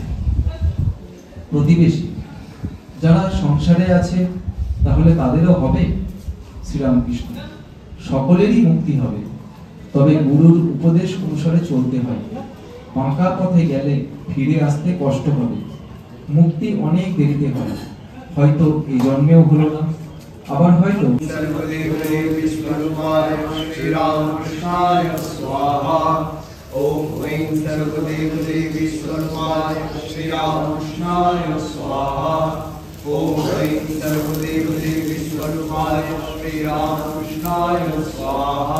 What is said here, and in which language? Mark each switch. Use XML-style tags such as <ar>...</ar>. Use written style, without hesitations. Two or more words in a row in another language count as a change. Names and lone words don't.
<bn>প্রতিবেশী যারা সংসারে আছে তাহলে তাদেরও হবে শ্রীরামকৃষ্ণ। সকলেরই মুক্তি হবে, তবে গুরুর উপদেশ অনুসারে চলতে হয়। বাঁকা পথে গেলে ফিরে আসতে কষ্ট হবে। মুক্তি অনেক দেরিতে হয়, হয়তো এই জন্মেও হলো না, আবার হয়তো</bn> <sa>श्रीरामकृष्णाय स्वाहा। ओम ऐं सर्वदेवदेवी स्वरूपाय श्रीरामकृष्णाय स्वाहा। ओम ऐं सर्वदेवदेवी स्वरूपाय श्रीरामकृष्णाय स्वाहा।</sa>